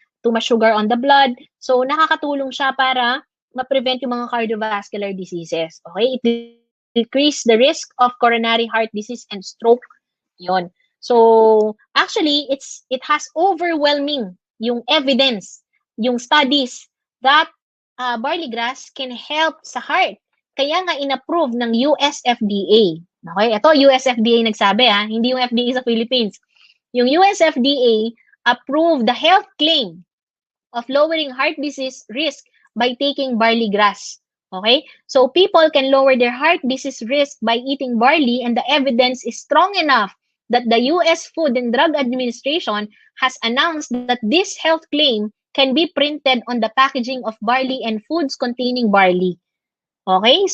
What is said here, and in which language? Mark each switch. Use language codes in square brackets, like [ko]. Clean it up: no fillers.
[en] Too much sugar on the blood. [tl] So, nakakatulong siya para ma-prevent yung mga cardiovascular diseases. Okay? [en] It decrease the risk of coronary heart disease and stroke. Yon. So, actually, it has overwhelming yung evidence, yung studies that barley grass can help sa heart. [tl] Kaya nga in-approve ng US FDA. Okay? Ito, US FDA nagsabi hindi yung FDA sa Philippines. [en] Yung US FDA approved the health claim of lowering heart disease risk by taking barley grass. Okay? So people can lower their heart disease risk by eating barley, and the evidence is strong enough that the US Food and Drug Administration has announced that this health claim can be printed on the packaging of barley and foods containing barley. Okay?